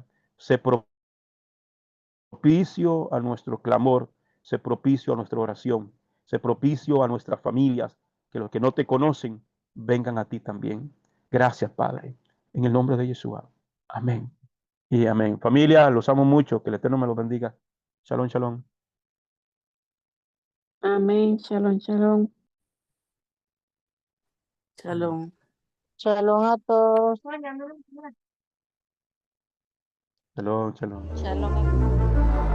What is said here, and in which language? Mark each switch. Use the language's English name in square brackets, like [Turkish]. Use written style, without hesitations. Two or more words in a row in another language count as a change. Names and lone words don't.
[Spanish] Sé propicio a nuestro clamor, sé propicio a nuestra oración, sé propicio a nuestras familias, que los que no te conocen vengan a ti también. Gracias, Padre, en el nombre de Yeshua. Amén y amén. Familia, los amo mucho, que el Eterno me los bendiga. [Hebrew] שלום, שלום. Amén. שלום, שלום. Shalom. [Spanish] Shalom a todos. [Hebrew] שלום, שלום. [Spanish] Shalom a todos.